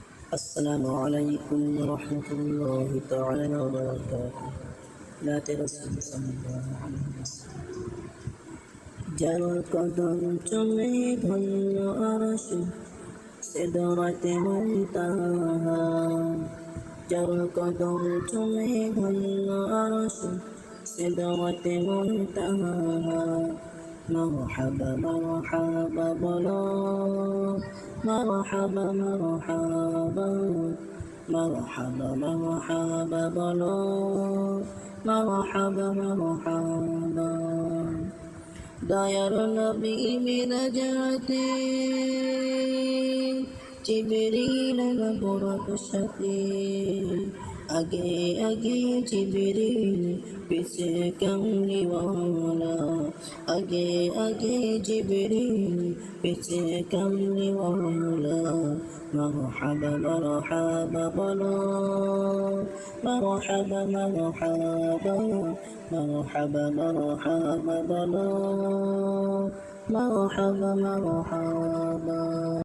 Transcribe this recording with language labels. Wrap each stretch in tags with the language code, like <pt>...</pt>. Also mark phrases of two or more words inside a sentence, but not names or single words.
<ar>السلام عليكم ورحمة الله تعالى وبركاته لا رسول صلى الله عليه وسلم</ar> <bn>যার কদম চলে ধন্য আরশ সিদরাতে মুনতাহা যার কদম চলে ধন্য আরশ সিদরাতে মুনতাহা</bn> <ar>مرحبا مرحبا بلا مرحبا مرحبا مرحبا مرحبا بلا مرحبا مرحبا</ar> <bn>দয়ার নবী মিরাজাতে জিবরিল নবুরত সাথে আগে আগে জিবরিল পিছে কামলিওয়ালা আগে আগে জিবরিল পিছে কামলিওয়ালা</bn> <ar>مرحبا مرحبا بلا مرحبا مرحبا مرحبا مرحبا بلا مرحبا مرحبا</ar>